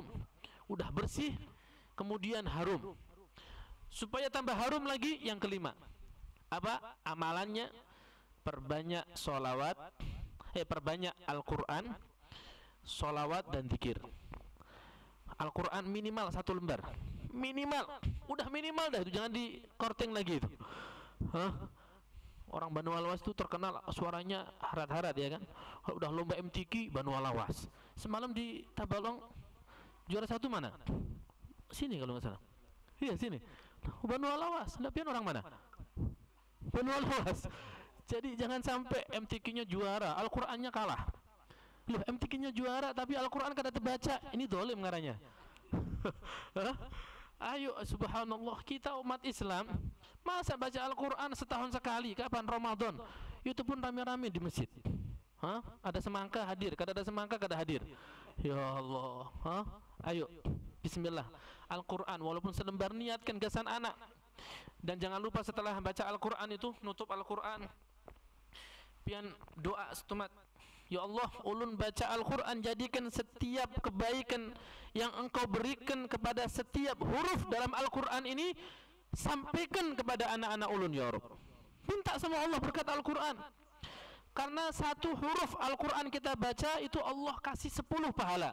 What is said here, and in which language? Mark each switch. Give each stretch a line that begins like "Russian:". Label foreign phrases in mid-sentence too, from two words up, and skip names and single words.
Indonesian: Udah bersih, kemudian harum. Supaya tambah harum lagi, yang kelima. Apa amalannya? Perbanyak sholawat, perbanyak Al-Quran, sholawat dan zikir. Al-Quran minimal 1 lembar, minimal, udah minimal dah itu, jangan dikorting lagi itu. Orang Banu Alawas itu terkenal suaranya harat-harat, ya kan. Kalau udah lomba MTQ Banu Alawas, semalam di Tabalong juara 1 mana? Sini kalau nggak salah. Iya sini. Banu Alawas. Tapi orang mana? Banu Alawas. Jadi jangan sampai MTQ-nya juara, Al-Qur'annya kalah. Loh, MTQ-nya juara tapi Al-Qur'an kada terbaca. Ini dolim ngaranya. Ayo, subhanallah, kita umat Islam masa baca Al-Qur'an setahun sekali, kapan Ramadan? Itu pun rame-rame di masjid. Ada semangka hadir, kada ada semangka kada hadir.
Arabic: Ya Allah.
Indonesian: Ayo, bismillah. Al-Qur'an walaupun selembar, niatkan gasan anak. Dan jangan lupa setelah baca Al-Qur'an itu, nutup Al-Qur'an,
Banjar: pian doa setumat.
Arabic: Ya Allah,
Indonesian: ulun baca Al-Quran, jadikan setiap kebaikan yang Engkau berikan kepada setiap huruf dalam Al-Quran ini, sampaikan kepada anak-anak ulun,
Arabic: ya Rabb.
Indonesian: Minta sama Allah berkat Al-Quran. Karena 1 huruf Al-Quran kita baca itu Allah kasih 10 pahala.